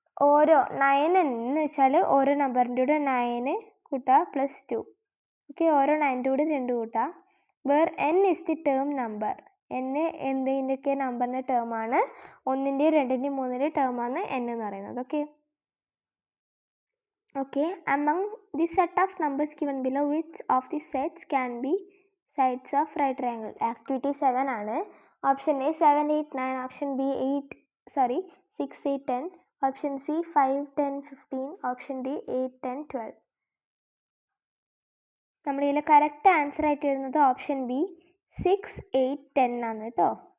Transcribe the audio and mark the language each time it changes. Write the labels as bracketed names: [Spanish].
[Malayalam] ഓരോ 9 എന്ന് വെച്ചാൽ ഓരോ നമ്പറിൻ്റെ കൂടെ 9 കൂട്ടുക +2. ഓക്കെ, ഓരോ 9ൻ്റെ കൂടെ 2 കൂട്ടുക. [English] Where n is the term number. [Malayalam] n എന്തിൻ്റെയൊക്കെ നമ്പറിൻ്റെ ടേമാണ്? 1ൻ്റെയും 2ൻ്റെയും 3ൻ്റെയും ടേമാണ് n എന്ന് പറയുന്നത്. [English] Okay, among the set of numbers given below, which of the sets can be sides of right triangle? [Malayalam] Activity 7 ആണ്. Option A 7, 8, 9, option B 6, 8, 10, option C 5, 10, 15, option D 8, 10, 12. നമ്മളിതിൽ correct answer ആയിട്ട് വരുന്നത് option B 6, 8, 10 ആണ് കേട്ടോ.